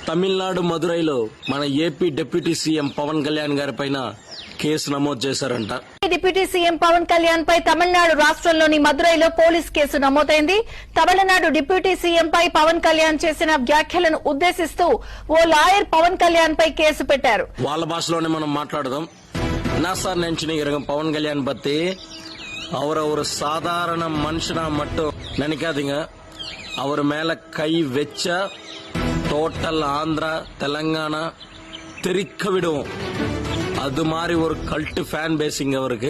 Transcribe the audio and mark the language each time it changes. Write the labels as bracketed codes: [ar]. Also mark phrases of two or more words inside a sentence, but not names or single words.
[te] తమిళనాడు మదురైలో మన ఏపీ [en] deputy CM [te] పవన్ కళ్యాణ్ గారి పైన కేసు నమోదు చేశారంట. [en] deputy CM [te] పవన్ కళ్యాణ్ పై తమిళనాడు రాష్ట్రంలోని మదురైలో పోలీస్ కేసు నమోదైంది. తమిళనాడు [en] deputy CM [te] పై పవన్ కళ్యాణ్ చేసిన వ్యాఖ్యలను ఉద్దేశిస్తూ ఓ లాయర్ పవన్ కళ్యాణ్ పై కేసు పెట్టారు. వాళ్ళ భాషలోనే మనం మాట్లాడదాం. [ta] என்ன சார் நினைச்சுனீங்க பவன் கல்யாண் பத்தி? அவரை ஒரு சாதாரண மனுஷனா மட்டும் நினைக்காதீங்க. அவர் மேல கை வச்சா டோட்டல் ஆந்திரா தெலங்கானா தெரிக்க விடுவோம். அது மாதிரி ஒரு [en] cult fan base [ta] அவருக்கு.